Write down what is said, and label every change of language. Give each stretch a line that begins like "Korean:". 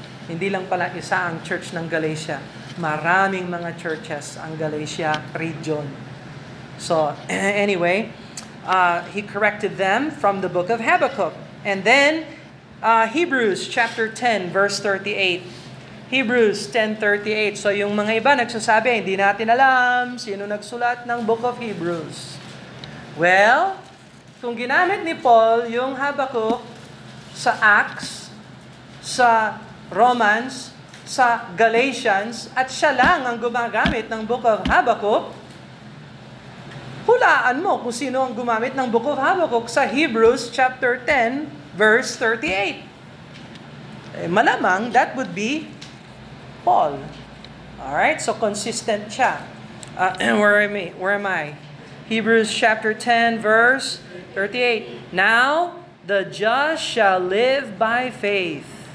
Filipino: Hindi lang pala isa ang church ng Galatia. Maraming mga churches ang Galatia region.
English: So, anyway, he corrected them from the book of Habakkuk. And then, Hebrews chapter 10, verse 38.
Filipino: Hebrews 10:38. So, yung mga iba nagsasabi, hindi natin alam sino nagsulat ng book of Hebrews. Well, kung ginamit ni Paul yung Habakkuk sa Acts, sa Romans, sa Galatians, at siya lang ang gumagamit ng Book of Habakkuk, hulaan mo kung sino ang gumamit ng Book of Habakkuk sa Hebrews chapter 10, verse 38.
English: Malamang, that would be Paul. Alright, so consistent siya. Where am I? Hebrews chapter 10, verse 38. Now, the just shall live by faith.